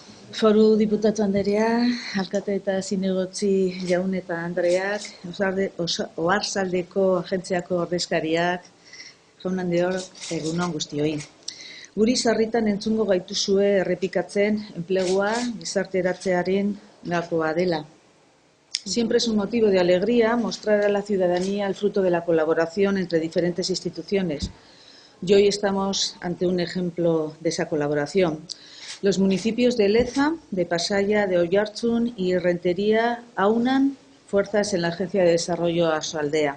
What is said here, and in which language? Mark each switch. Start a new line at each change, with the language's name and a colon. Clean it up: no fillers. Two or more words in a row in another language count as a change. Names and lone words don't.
Basque: Foru diputatu anderea, alkate eta zinegotzi jaun eta andreak, Oartzaldeko agentziako ordezkariak, jaun handiok, egunon guztioi. Guri sarritan entzungo gaituzue errepikatzen enplegua gizarteratzearen gakoa dela.
Spanish: Siempre es un motivo de alegría mostrar a la ciudadanía el fruto de la colaboración entre diferentes instituciones. Y hoy estamos ante un ejemplo de esa colaboración. Los municipios de Leza, de Pasaia, de Oiartzun y Rentería aunan fuerzas en la Agencia de Desarrollo Oarsoaldea.